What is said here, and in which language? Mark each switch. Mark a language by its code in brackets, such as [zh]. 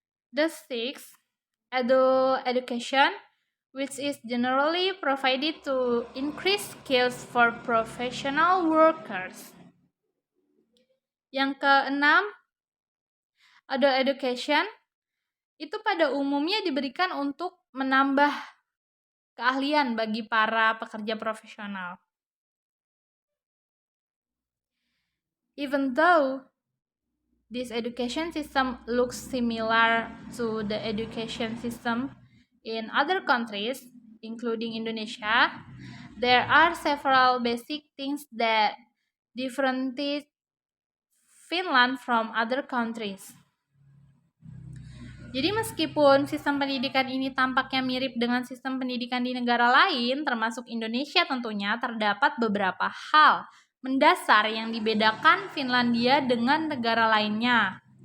[en] The sixth, education, which is generally provided to increase skills for professional workers. [id] Yang keenam, adult education, itu pada umumnya diberikan untuk menambah keahlian bagi para pekerja profesional. [en] Even though this education system looks similar to the education system in other countries, including Indonesia, there are several basic things that differentiate Finland from other countries. [id] Jadi meskipun sistem pendidikan ini tampaknya mirip dengan sistem pendidikan di negara lain, termasuk Indonesia tentunya, terdapat beberapa hal mendasar yang dibedakan Finlandia dengan negara lainnya.